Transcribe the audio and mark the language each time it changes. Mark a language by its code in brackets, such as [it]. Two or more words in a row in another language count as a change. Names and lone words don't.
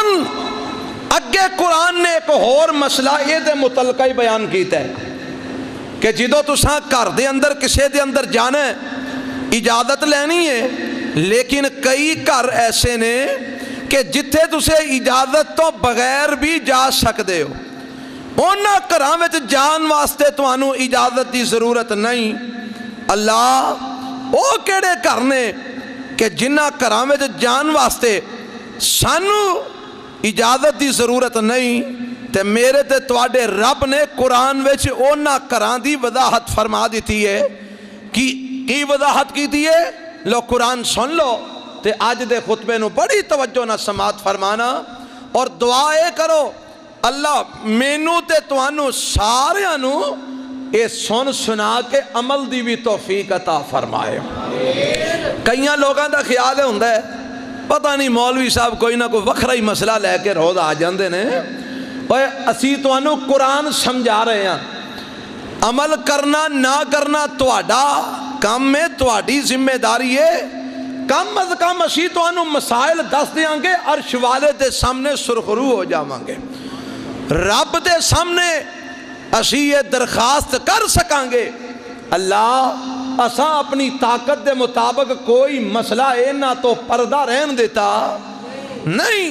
[pa] ہن اگے قرآن نے ایک اور مسئلہ یہ دے متعلقہ ہی بیان کیتا ہے کہ جدو تساں گھر دے اندر کسے دے اندر جانا ہے اجازت لینی ہے، لیکن کئی گھر ایسے نے کہ جتھے تسے اجازت تو بغیر بھی جا سکتے ہو، انہاں گھراں وچ جان واسطے تانوں اجازت دی ضرورت نہیں۔ اللہ او کیڑے گھر نے کہ جنہاں گھراں وچ جان واسطے سانوں اجازت دی ضرورت نہیں، تے میرے تے تواڈے رب نے قرآن وچ انہاں گھراں دی وضاحت فرما دیتی ہے۔ کی وضاحت کیتی ہے؟ لو قرآن سن لو تے آج دے خطبے نو بڑی توجہ نہ سماعت فرمانا اور دعائے کرو اللہ مینوں تے توانوں ساریاں نو اے سن سنا کے عمل دی بھی توفیق عطا فرمائے۔ کئیاں لوگاں دا خیال ہوندا ہے پتہ نہیں مولوی صاحب کوئی نہ کوئی وکھرا ہی مسئلہ لے کے روز آ جاندے نے، اوے اسی توانوں قرآن سمجھا رہے ہیں، عمل کرنا نہ کرنا تواڈا کام ہے، تواڈی ذمہ داری ہے۔ کم از کم اسی توانوں مسائل دس دیاں گے، عرش والے دے سامنے سرخرو ہو جاواں گے، رب دے سامنے اسی یہ درخواست کر سکاں گے اللہ اساں اپنی طاقت دے مطابق کوئی مسئلہ اینا تو پردہ رہن دیتا نہیں۔